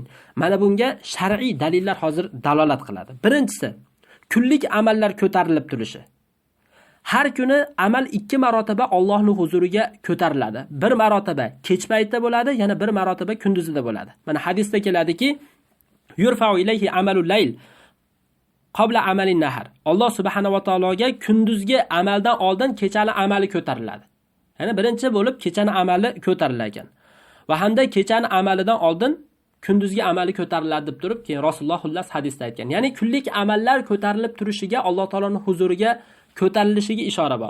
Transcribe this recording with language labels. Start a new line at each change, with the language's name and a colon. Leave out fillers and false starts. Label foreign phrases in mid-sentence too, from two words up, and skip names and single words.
Uzbek: Mana bunga shar'iy dalillar hozir dalolat qiladi. Birinchisi, kunlik amallar ko'tarilib turishi. Har kuni amal 2 marotaba Allohning huzuriga ko'tariladi. Bir marotaba kech paytda bo'ladi, yana bir marotaba kunduzida bo'ladi. Mana hadisda keladiki,
Arabic: يرفع إليه عمل الليل قبل عمل النهار.
Uzbek: Alloh subhanahu va taologa kunduzgi amaldan oldin kechani amali ko'tariladi. Ya'ni birinchi bo'lib kechani amali ko'tarilar ekan. Va hamda kechani amalidan oldin kunduzgi amali ko'tariladi deb turib, keyin Rasululloh xullas hadisda aytgan. Ya'ni kunlik amallar ko'tarilib turishiga Alloh taoloning huzuriga ko'tarilishiga ishora bor.